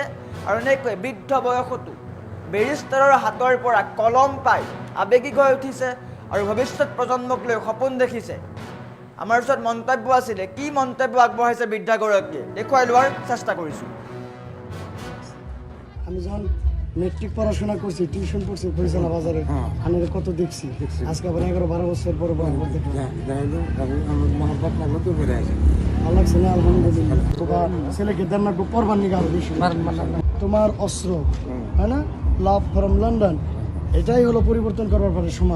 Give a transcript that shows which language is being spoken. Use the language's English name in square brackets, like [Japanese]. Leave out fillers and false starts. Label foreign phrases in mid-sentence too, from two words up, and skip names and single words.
[Assamese] আৰু এনেকৈ বৃদ্ধ বয়সতো বেৰিষ্টাৰৰ হাতৰ পৰা কলম পাই আবেগিক হৈ উঠিছে, আৰু ভৱিষ্যত প্ৰজন্মক লৈ সপোন দেখিছে। আমাৰ ওচৰত মন্তব্য আছিলে, কি মন্তব্য আগবঢ়াইছে বৃদ্ধাগৰাকীয়ে দেখুৱাই লোৱাৰ চেষ্টা কৰিছোঁ। [Bangla] আমি যখন মেট্রিক পড়াশোনা করছি, টিউশন পড়ছি ফরিচানা বাজারে, আমি কত দেখছি। আজকে আবার 11-12 বছর পরে ভালো লাগছে না, আলহামদুলিল্লাহ। তোমার ছেলেকে দেন না পড়বার নিয়ে আরো বেশি। তোমার অস্ত্র, হয় না, [English] love from London, [Bangla] এটাই হলো পরিবর্তন করবার পারে সমাজ।